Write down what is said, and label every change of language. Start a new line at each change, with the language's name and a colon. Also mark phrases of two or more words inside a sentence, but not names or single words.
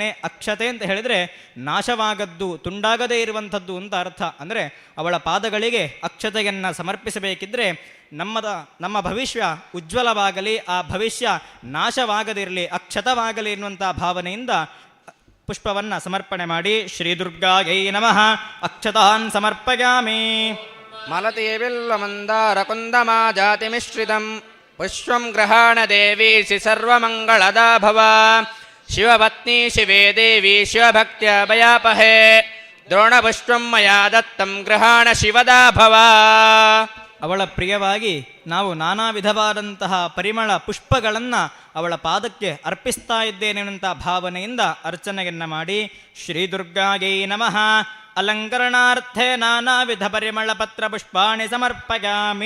Kannada: ಅಕ್ಷತೆ ಅಂತ ಹೇಳಿದರೆ ನಾಶವಾಗದ್ದು, ತುಂಡಾಗದೇ ಇರುವಂಥದ್ದು ಅಂತ ಅರ್ಥ. ಅಂದರೆ ಅವಳ ಪಾದಗಳಿಗೆ ಅಕ್ಷತೆಯನ್ನು ಸಮರ್ಪಿಸಬೇಕಿದ್ರೆ ನಮ್ಮ ಭವಿಷ್ಯ ಉಜ್ವಲವಾಗಲಿ, ಆ ಭವಿಷ್ಯ ನಾಶವಾಗದಿರಲಿ, ಅಕ್ಷತವಾಗಲಿ ಎನ್ನುವಂಥ ಭಾವನೆಯಿಂದ ಪುಷ್ಪವನ್ನು ಸಮರ್ಪಣೆ ಮಾಡಿ
Sanskrit: ಶ್ರೀ ದುರ್ಗಾಗೈ ನಮಃ ಅಕ್ಷತಾನ್ ಸಮರ್ಪಯಾಮಿ. ಮಲತಿ ಬಿಲ್ವಮಂದಾರ ಕುಂದಮಾ ಜಾತಿ ಮಿಶ್ರಿತಂ ಪುಷ್ಪಂ ಗ್ರಹಾಣ ದೇವಿ ಶ್ರೀ ಸರ್ವಮಂಗಳದಾ ಭವ. ಶಿವಪತ್ನಿ ಶಿವೇ ದೇವಿ ಶಿವಭಕ್ತ್ಯ ಭಯಾಪಹೇ ದ್ರೋಣಪುಷ್ಪಂ ಮಯಾ ದತ್ತಂ ಗ್ರಹಾಣ ಶಿವದಾ ಭವ.
Kannada: ಅವಳ ಪ್ರಿಯವಾಗಿ ನಾವು ನಾನಾ ವಿಧವಾದಂತಹ ಪರಿಮಳ ಪುಷ್ಪಗಳನ್ನು ಅವಳ ಪಾದಕ್ಕೆ ಅರ್ಪಿಸ್ತಾ ಇದ್ದೇನೆ ಎನ್ನುವಂಥ ಭಾವನೆಯಿಂದ ಅರ್ಚನೆಯನ್ನು ಮಾಡಿ
Sanskrit: ಶ್ರೀ ದುರ್ಗಾಗೈ ನಮಃ ಅಲಂಕರಣಾರ್ಥೇ ನಾನಾ ವಿಧ ಪರಿಮಳ ಪತ್ರ ಪುಷ್ಪಾಣಿ ಸಮರ್ಪಯಾಮಿ.